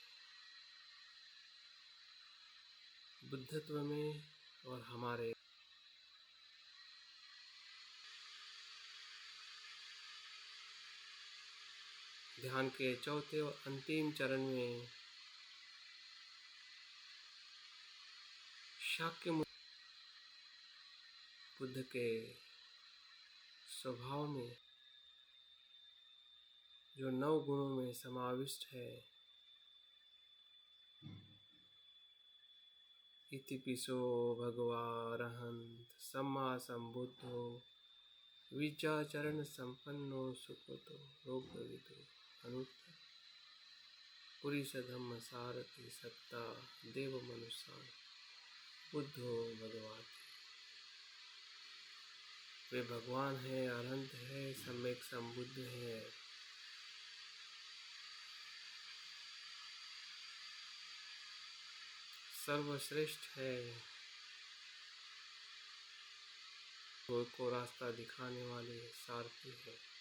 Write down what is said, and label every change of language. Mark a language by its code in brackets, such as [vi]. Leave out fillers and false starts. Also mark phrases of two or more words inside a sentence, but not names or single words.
[hi] बुद्धत्व में और हमारे ध्यान के चौथे और अंतिम चरण में शाक्य बुद्ध के स्वभाव में जो 9 गुणों में समाविष्ट है, [pi] इतिपिसो भगवारहंत सम्मा संबुद्धो विचाचरण संपन्नो सुकृतो रोगविदो अनुत्तर पुरीश धम्म सारथि सत्ता देव मनुष्य बुद्धो भगवान। [hi] वे भगवान है, अनंत है, सम्यक संबुद्ध है। सर्वश्रेष्ठ है, को रास्ता दिखाने वाले सारथी है।